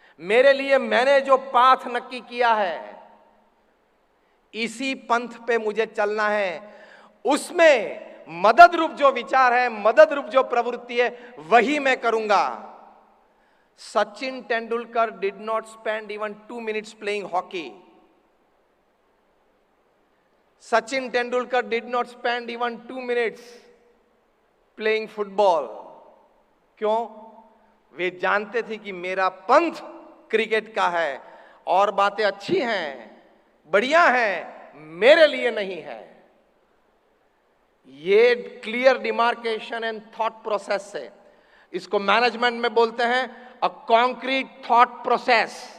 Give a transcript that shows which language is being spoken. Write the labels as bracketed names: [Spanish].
[Hindi] मेरे लिए मैंने जो पाथ नक्की किया है, इसी पंथ पे मुझे चलना है। उसमें मदद रूप जो विचार है, मदद रूप जो प्रवृत्ति है, वही मैं करूंगा। [English] Sachin Tendulkar did not spend even 2 minutes playing hockey. Sachin Tendulkar did not spend even 2 minutes playing football. [Hindi] क्यों? वे जानते थे कि मेरा पंथ क्रिकेट का है और बातें अच्छी हैं, बढ़िया हैं, मेरे लिए नहीं है। ये clear demarcation and thought process से, इसको मैनेजमेंट में बोलते हैं अ कॉन्क्रीट थॉट प्रोसेस।